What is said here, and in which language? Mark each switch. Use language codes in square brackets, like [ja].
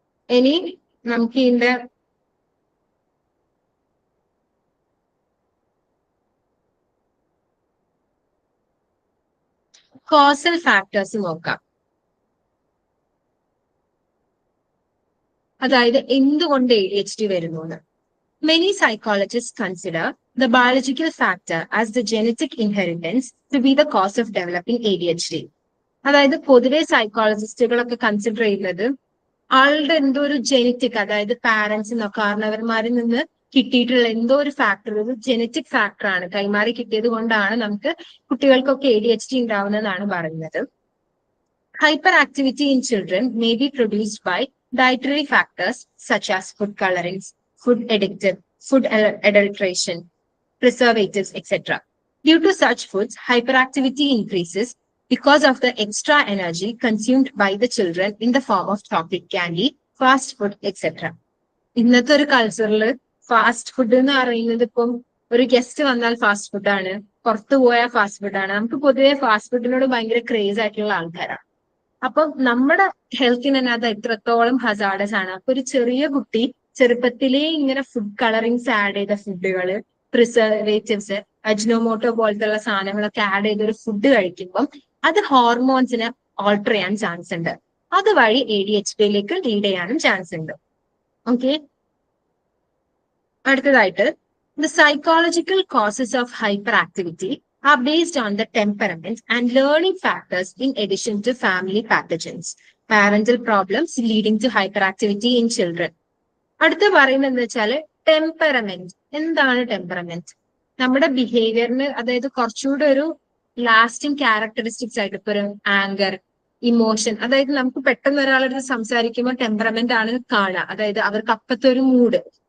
[ml] ഇനി നമുക്ക് ഇതിന്റെ കോസൽ ഫാക്ടേഴ്സ് നോക്കാം. അതായത് എന്തുകൊണ്ട് ADHD വരുന്നു എന്ന്. [en] Many psychologists consider the biological factor as the genetic inheritance to be the cause of developing ADHD. [ml] അതായത് പൊതുവെ സൈക്കോളജിസ്റ്റുകളൊക്കെ കൺസിഡർ ചെയ്യുന്നത് ആളുടെ എന്തോ ഒരു ജെനറ്റിക്, അതായത് പാരന്റ്സിനോ കാരണവന്മാരിൽ നിന്ന് കിട്ടിയിട്ടുള്ള എന്തോ ഒരു ഫാക്ടർ, ഒരു ജെനറ്റിക് ഫാക്ടറാണ്, കൈമാറി കിട്ടിയത് കൊണ്ടാണ് നമുക്ക് കുട്ടികൾക്കൊക്കെ ADHD ഉണ്ടാവുന്നതെന്നാണ് പറയുന്നത്. [en] Hyperactivity in children may be produced by dietary factors such as food colorings, food addictive, food adulteration, preservatives, etc. Due to such foods, hyperactivity increases because of the extra energy consumed by the children in the form of chocolate candy, fast food, etc. [ml] ഇന്നത്തെ ഒരു കൾച്ചറിൽ fast food എന്ന് പറയുന്നത് ഇപ്പം ഒരു guest വന്നാൽ fast ഫുഡാണ്, പുറത്തു പോയാൽ ഫാസ്റ്റ് ഫുഡാണ്. നമുക്ക് പൊതുവെ ഫാസ്റ്റ് ഫുഡിനോട് ഭയങ്കര ക്രേസ് ആയിട്ടുള്ള ആൾക്കാരാണ്. അപ്പം നമ്മുടെ ഹെൽത്തിന് തന്നെ അത് എത്രത്തോളം ഹസാർഡസ് ആണ്. അപ്പൊ ഒരു ചെറിയ കുട്ടി ചെറുപ്പത്തിലേ ഇങ്ങനെ ഫുഡ് കളറിങ്സ് ആഡ് ചെയ്ത ഫുഡുകള്, പ്രിസർവേറ്റീവ്സ്, അജ്നോമോട്ടോ പോലത്തെ സാധനങ്ങളൊക്കെ ആഡ് ചെയ്ത ഒരു ഫുഡ് കഴിക്കുമ്പം അത് ഹോർമോൺസിനെ ഓൾട്ടർ ചെയ്യാൻ ചാൻസ് ഉണ്ട്. അതുവഴി ADHDയിലേക്ക് ലീഡ് ചെയ്യാനും ചാൻസ് ഉണ്ട്. ഓക്കെ, അടുത്തതായിട്ട്, [en] the psychological causes of hyperactivity are based on the temperament and learning factors in addition to family pathogens, parental problems leading to hyperactivity in children. [ml] അടുത്ത പറയുന്നത് എന്താ വെച്ചാല് ടെമ്പറമെന്റ്. എന്താണ് ടെമ്പറമെന്റ്? നമ്മുടെ ബിഹേവിയറിന്, അതായത് കുറച്ചുകൂടെ ഒരു ലാസ്റ്റിംഗ് ക്യാരക്ടറിസ്റ്റിക്സ് ആയിട്ട് ഇപ്പൊ ഒരു ആങ്കർ, ഇമോഷൻ, അതായത് നമുക്ക് പെട്ടെന്ന് ഒരാളോട് സംസാരിക്കുമ്പോൾ ടെമ്പറമെന്റ് ആണ് കാണുക, അതായത് അവർക്ക് അപ്പത്തെ ഒരു മൂഡ്.